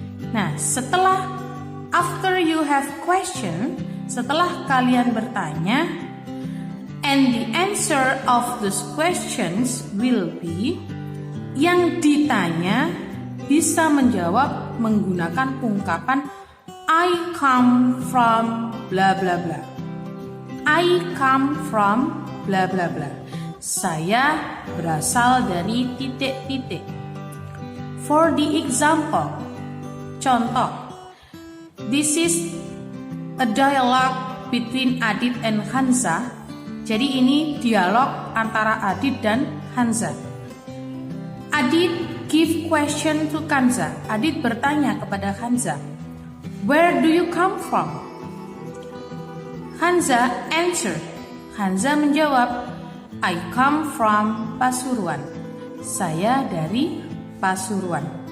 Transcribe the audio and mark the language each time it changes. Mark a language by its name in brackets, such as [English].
[English] Nah, after you have question, [Indonesian] setelah kalian bertanya, [English] and the answer of those questions will be, [Indonesian] yang ditanya bisa menjawab menggunakan ungkapan [English] I come from bla bla bla. I come from bla bla bla. [Indonesian] Saya berasal dari titik-titik. [English] For the example, [Indonesian] contoh, [English] this is a dialogue between Adit and Hanza. [Indonesian] Jadi ini dialog antara Adit dan Hanza. [English] Adit give question to Hanza. [Indonesian] Adit bertanya kepada Hanza, [English] where do you come from? Hanza answer. [Indonesian] Hanza menjawab, [English] I come from Pasuruan. [Indonesian] Saya dari Pasuruan.